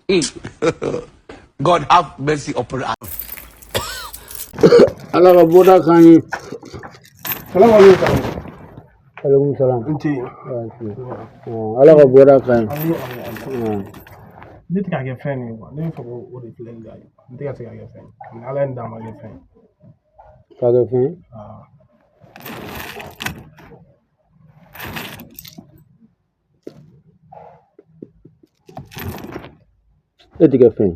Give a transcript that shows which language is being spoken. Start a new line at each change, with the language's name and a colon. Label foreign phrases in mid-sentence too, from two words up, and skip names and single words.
English: God have mercy upon us.
Bambara: Allah ka boda kani.
Arabic: سلام عليكم. عليكم السلام.
Bambara: Inti. Allah ka boda kani. Ne tɛ ka kɛ fɛn ye quoi. Ne bɛ fɛ k'o de filɛ nin ye. N tɛ ka se ka kɛ fɛn. Ni Ala ye n d'a ma kɛ fɛn. Ka kɛ fɛn. E tɛ kɛ fɛn.